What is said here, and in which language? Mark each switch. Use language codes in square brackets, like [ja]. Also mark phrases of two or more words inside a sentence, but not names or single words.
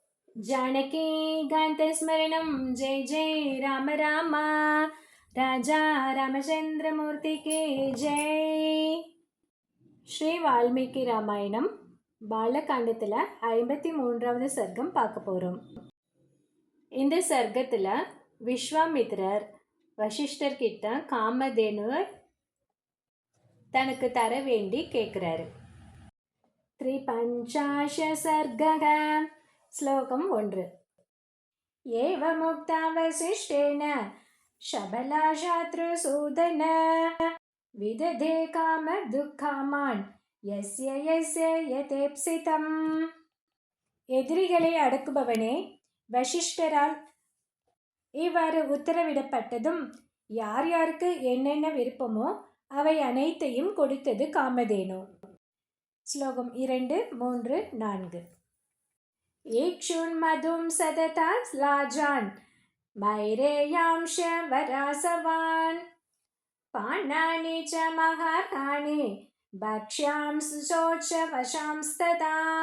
[sa] जानकीकान्तस्मरणं जय जय राम राम राजा रामचंद्रमूर्ति के जय. [ta] ஸ்ரீ வால்மீகி ராமாயணம் பாலகாண்டத்தில் 53வது சர்க்கம் பார்க்க போகிறோம். இந்த சர்க்கத்தில் விஸ்வாமித்ரர் வசிஷ்டர்கிட்ட காமதேனுவை தனக்கு தர வேண்டி கேட்குறாரு. த்ரிபஞ்சாஷ சர்க்கக ஸ்லோகம் 1. [sa] एवमुक्ता वसिष्ठेन शबला शत्रुसूदन विदधे कामदुःखामान् यस्य यस्य यथेप्सितम्. [ta] எதிரிகளை அடக்குபவனே, வசிஷ்டரால் இவ்வாறு உத்தரவிடப்பட்டதும் யார் யாருக்கு என்னென்ன விருப்பமோ அவை அனைத்தையும் கொடுத்தது காமதேனு. ஸ்லோகம் 2, 3, 4. [sa] ईक्षुन्मधुं सदता लाजान् मैरेयांश वरासवान् पानानि च महार्हाणि भक्ष्यांशोच्चवशांस्तदा.